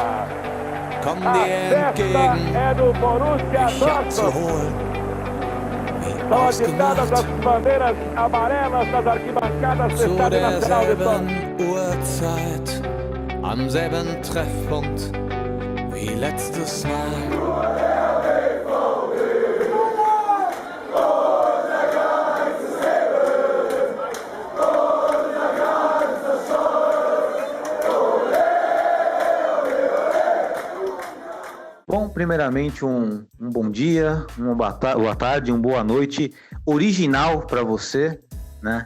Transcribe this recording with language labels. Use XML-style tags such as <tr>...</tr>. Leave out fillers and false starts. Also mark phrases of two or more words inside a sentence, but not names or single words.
<de>Komm dir entgegen, mich abzuholen, wie ausgemacht, zu derselben Uhrzeit, am selben Treffpunkt wie letztes Mal.</de> <pt>Bom, primeiramente um bom dia, uma boa tarde, uma boa noite original para você, né?</pt>